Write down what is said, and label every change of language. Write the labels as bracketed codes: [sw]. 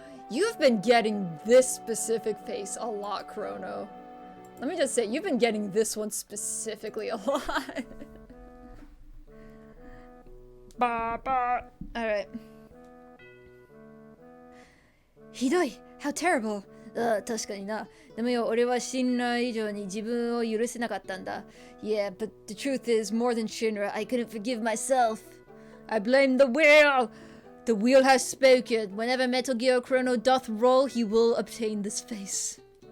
[en] You've been getting this specific face a lot, Chrono. Let me just say, you've been getting this one specifically a lot. Alright. [ja] ひどい [en] How terrible. [ja] 確かにな。でもよ、俺はShinra以上に自分を許せなかったんだ。 [en] Yeah, but the truth is, more than Shinra, I couldn't forgive myself. I blame the wheel. The wheel has spoken. Whenever Metal Gear Chrono doth roll, he will obtain this face.